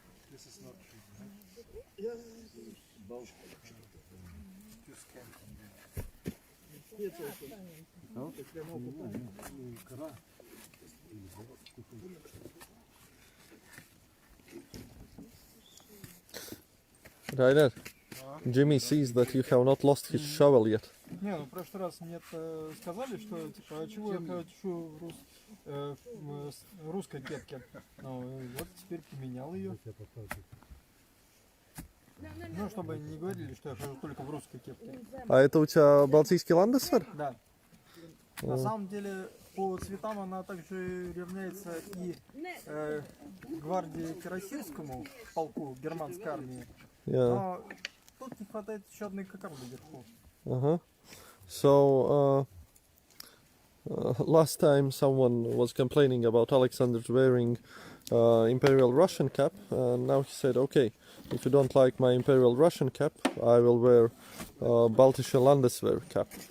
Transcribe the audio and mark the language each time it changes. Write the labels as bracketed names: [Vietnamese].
[English] This is not true. Yeah. Bauska. Just can't come in. It's also. No? It's them all. Rainer, Jimmy sees that you have not lost his shovel yet. [Russian] Не, ну в прошлый раз мне сказали, что типа, а чего я хочу в русской кепке. Ну, вот теперь поменял ее. Ну, чтобы не говорили, что я хожу только в русской кепке. А это у тебя балтийский ландесвер? Да. На самом деле, по цветам она также равняется и гвардии Кирасирскому полку германской армии. Но тут не хватает еще одной кокарды вверху. [English] So, last time someone was complaining about Alexander's wearing Imperial Russian cap, and now he said, okay, if you don't like my Imperial Russian cap, I will wear Baltische Landeswehr cap.